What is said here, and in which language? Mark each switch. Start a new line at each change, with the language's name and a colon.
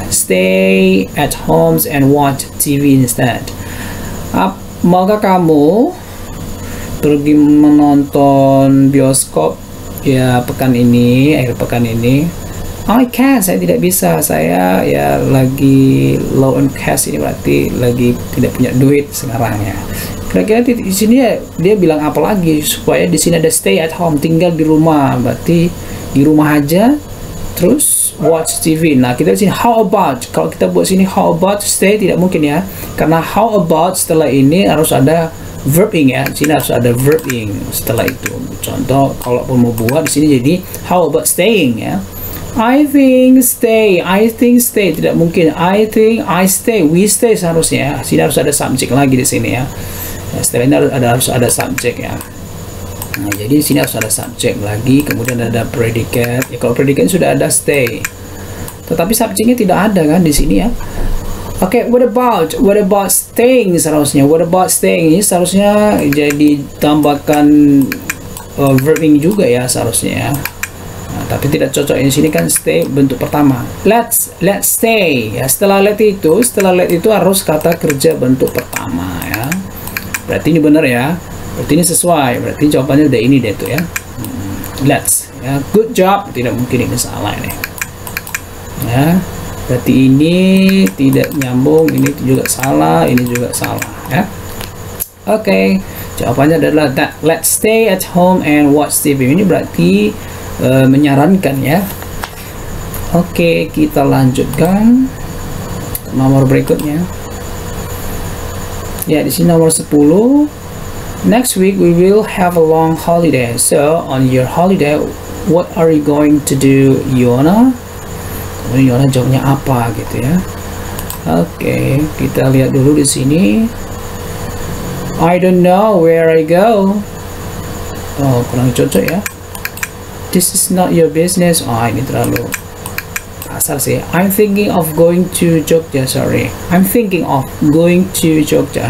English: Stay at homes and watch TV instead.
Indonesian: Maukah kamu pergi menonton bioskop ya pekan ini, akhir pekan ini?
English: I can.
Indonesian: Saya tidak bisa. Saya ya lagi low on cash, ini berarti lagi tidak punya duit sekarang ya. Kira-kira di sini ya, dia bilang apa lagi supaya di sini ada stay at home, tinggal di rumah, berarti di rumah aja terus watch TV. Nah, kita di sini how about, kalau kita buat sini how about stay tidak mungkin ya, karena how about setelah ini harus ada verbing ya, sini harus ada verbing setelah itu. Contoh kalau mau buat di sini jadi how about staying ya.
English: I think stay
Indonesian: tidak mungkin.
English: I think I stay, we stay seharusnya.
Indonesian: Sini harus ada subjek lagi di sini ya. Setelah ini harus ada subjek ya. Nah, jadi sini harus ada subjek lagi, kemudian ada predikat. Ya, kalau predikat sudah ada stay, tetapi subjeknya tidak ada kan di sini ya. Oke,
English: what about staying
Indonesian: seharusnya. What about staying ini seharusnya jadi tambahkan verbing juga ya seharusnya ya. Nah, tapi tidak cocok di sini kan stay bentuk pertama. Let's stay ya. Setelah let itu harus kata kerja bentuk pertama ya. Berarti ini benar ya. Berarti ini sesuai, berarti jawabannya udah ini deh tuh ya. Let's ya, good job, tidak mungkin ini salah ini ya. Berarti ini tidak nyambung, ini juga salah, ini juga salah ya. Oke, jawabannya adalah that.
English: Let's stay at home and watch TV.
Indonesian: Ini berarti menyarankan ya. Oke, kita lanjutkan nomor berikutnya ya. Di sini nomor 10.
English: Next week we will have a long holiday. So on your holiday, what are you going to do, Yona?
Indonesian: Kemudian Yona jawabnya apa gitu ya. Oke, kita lihat dulu di sini.
English: I don't know where I go.
Indonesian: Oh, kurang cocok ya.
English: This is not your business.
Indonesian: Oh, ini terlalu kasar sih.
English: I'm thinking of going to Jogja. Sorry, I'm thinking of going to Jogja.